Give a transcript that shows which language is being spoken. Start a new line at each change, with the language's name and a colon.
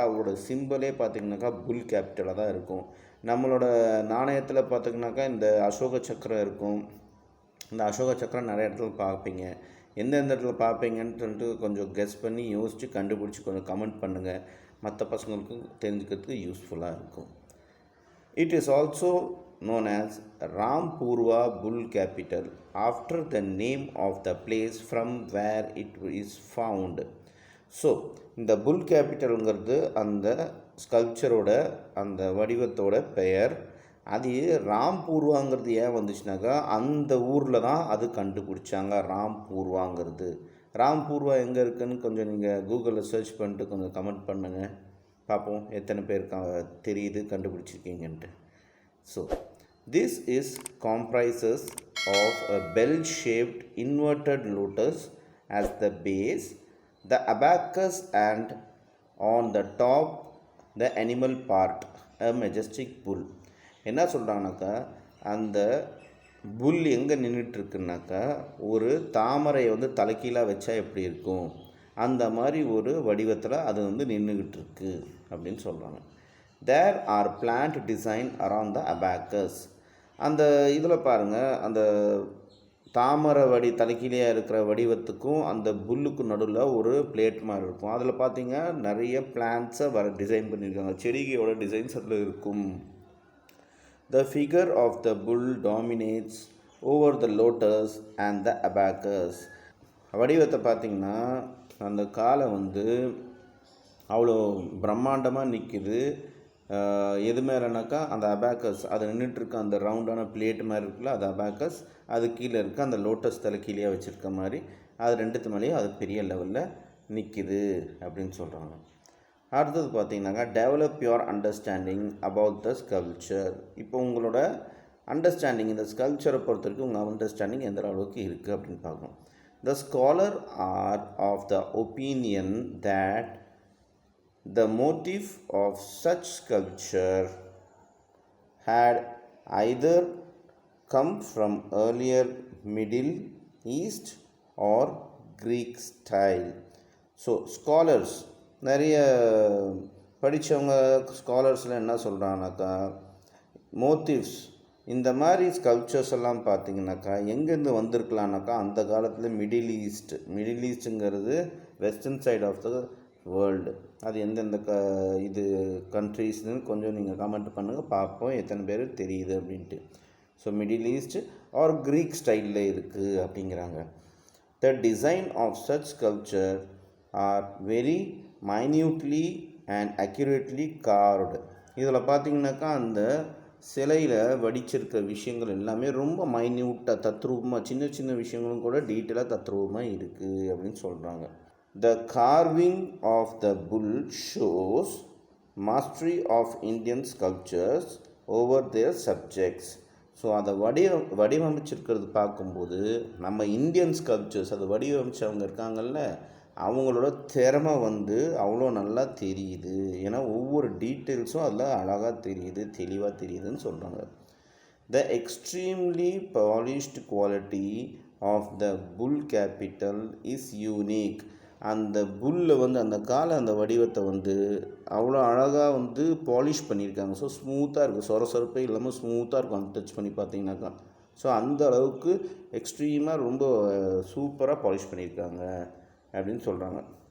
Tamil: அவரோட சிம்பிளே பார்த்திங்கனாக்கா புல் கேபிட்டலாக தான் இருக்கும். நம்மளோட நாணயத்தில் பார்த்திங்கனாக்கா இந்த அசோக சக்கரம் இருக்கும். இந்த அசோக சக்கரம் நிறைய இடத்துல பார்ப்பீங்க. எந்தெந்த இடத்துல பார்ப்பீங்கன்ட்டு கொஞ்சம் கெஸ் பண்ணி யோசித்து கண்டுபிடிச்சி கொஞ்சம் கமெண்ட் பண்ணுங்கள். மற்ற பசங்களுக்கும் தெரிஞ்சுக்கிறதுக்கு யூஸ்ஃபுல்லாக இருக்கும்.
English: It is also known as Rampurva Bull Capital after the name of the place from where it is found.
Tamil: So இந்த புல் கேபிட்டலுங்கிறது அந்த ஸ்கல்ப்சரோட அந்த வடிவத்தோட பெயர். அது ராம்பூர்வாங்கிறது ஏன் வந்துச்சுனாக்கா அந்த ஊரில் தான் அது கண்டுபிடிச்சாங்க ராம்பூர்வாங்கிறது. ராம்பூர்வா எங்கே இருக்குதுன்னு கொஞ்சம் நீங்கள் கூகுளில் சர்ச் பண்ணிட்டு கொஞ்சம் கமெண்ட் பண்ணுங்கள், பார்ப்போம் எத்தனை பேருக்கு தெரியுது கண்டுபிடிச்சிருக்கீங்கன்ட்டு. So
English: this is comprises of a bell-shaped inverted lotus as the base, the abacus, and on the top the animal part, a majestic bull.
Tamil: என்ன சொல்கிறாங்கனாக்கா அந்த புல் எங்கே நின்றுட்டுருக்குனாக்கா ஒரு தாமரையை வந்து தலைக்கீழாக வச்சா எப்படி இருக்கும் அந்த மாதிரி ஒரு வடிவத்தில் அது வந்து நின்றுக்கிட்டு இருக்கு அப்படின்னு சொல்கிறாங்க.
English: There are plant design around the abacus.
Tamil: அந்த இதில் பாருங்கள், அந்த தாமரை தலைக்கீழியாக இருக்கிற வடிவத்துக்கும் அந்த புல்லுக்கும் நடுவில் ஒரு பிளேட் மாதிரி இருக்கும். அதில் பார்த்தீங்க நிறைய பிளான்ட்ஸை டிசைன் பண்ணியிருக்காங்க, செடிகையோட டிசைன்ஸ் அதில் இருக்கும்.
English: The figure of the bull dominates over the lotus and the abacus.
Tamil: வடிவத்தை பார்த்திங்கன்னா அந்த காலை வந்து அவ்வளோ பிரம்மாண்டமாக நிற்கிது. எது மேலேனாக்கா அந்த அபாக்கஸ், அது நின்றுட்டுருக்க அந்த ரவுண்டான பிளேட் மாதிரி இருக்குல்ல, அது அபாக்கஸ். அது கீழே இருக்க அந்த லோட்டஸ் தலை கீழே வச்சுருக்க மாதிரி அது ரெண்டுத்து மேலேயும் அது பெரிய லெவலில் நிற்கிது அப்படின்னு சொல்கிறாங்க. அடுத்தது பார்த்திங்கனாக்கா
English: Develop your understanding about the sculpture.
Tamil: இப்போ உங்களோட அண்டர்ஸ்டாண்டிங், இந்த ஸ்கல்ப்சரை பொறுத்த வரைக்கும் உங்கள் அண்டர்ஸ்டாண்டிங் எந்த அளவுக்கு இருக்குது அப்படின்னு பார்க்கணும்.
English: The scholar are of the opinion that the motif of such sculpture had either come from earlier Middle East or Greek style. So scholars,
Tamil: நிறைய படித்தவங்க ஸ்காலர்ஸில் என்ன சொல்கிறாங்கனாக்கா மோட்டிவ்ஸ் இந்த மாதிரி ஸ்கல்ப்சர்ஸ் எல்லாம் பார்த்தீங்கன்னாக்கா எங்கேருந்து வந்திருக்கலான்னாக்கா அந்த காலத்தில் middle ஈஸ்ட்டுங்கிறது
English: Western side of the world.
Tamil: அது எந்தெந்த இது கண்ட்ரீஸ்னு கொஞ்சம் நீங்கள் கமெண்ட் பண்ணுங்கள், பார்ப்போம் எத்தனை பேர் தெரியுது அப்படின்ட்டு. So middle east R creek ஸ்டைலில் இருக்குது அப்படிங்கிறாங்க.
English: The design of such sculpture are very minutely and accurately carved.
Tamil: இதில் பார்த்தீங்கன்னாக்கா அந்த சிலையில் வடிச்சிருக்க விஷயங்கள் எல்லாமே ரொம்ப மைன்யூட்டாக தத்ரூபமாக, சின்ன சின்ன விஷயங்களும் கூட டீட்டெயிலாக தத்ரூபமாக இருக்குது அப்படின்னு சொல்கிறாங்க.
English: The carving of the bull shows mastery of Indian sculptures over their subjects.
Tamil: So அதை வடிவமைச்சிருக்கிறது பார்க்கும்போது நம்ம இந்தியன் ஸ்கல்ப்சர்ஸ் அதை வடிவமைச்சவங்க இருக்காங்கல்ல, அவங்களோட திறமை அவ்வளோ நல்லா தெரியுது. ஏன்னா ஒவ்வொரு டீட்டெயில்ஸும் அதில் அழகாக தெரியுது, தெளிவாக தெரியுதுன்னு சொல்கிறாங்க.
English: The extremely polished quality of the bull capital is unique.
Tamil: அந்த புல்லில் அந்த காலை அந்த வடிவத்தை அவ்வளோ அழகாக பாலிஷ் பண்ணியிருக்காங்க. ஸோ ஸ்மூத்தாக இருக்குது, சொரசொரப்பே இல்லாமல் ஸ்மூத்தாக இருக்கும் அந்த டச் பண்ணி பார்த்தீங்கன்னாக்கா. ஸோ அந்த அளவுக்கு எக்ஸ்ட்ரீமாக ரொம்ப சூப்பராக பாலிஷ் பண்ணியிருக்காங்க அப்படின்னு சொல்கிறாங்க.